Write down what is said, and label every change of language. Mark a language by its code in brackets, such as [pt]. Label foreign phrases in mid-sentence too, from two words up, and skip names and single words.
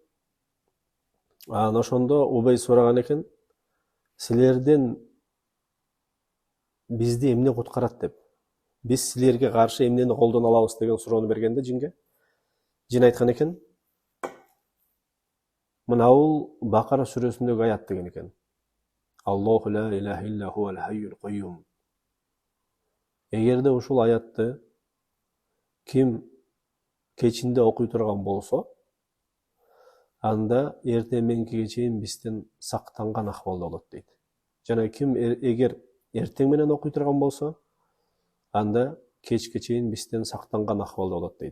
[ky] Деп туруп, Анан ошондо Убай сураган экен, силерден бизди эмне куткарат деп. Биз силерге каршы эмнени колдоно алабыз деген суроону бергенде жинге, жин айткан экен, мына бул Бакара сүрөсүндөгү аят деген экен. [ar] الله لا إله إلا هو الحي القيوم. [ky] Эгерде ушул аятты ким кечинде окуй турган болсо, анда эртең мененкиге чейин бизден сактанган акыбалда болот дейт. Жана ким эгер эртең менен окуй турган болсо, анда кечке чейин бизден сактанган акыбалда болот дейт.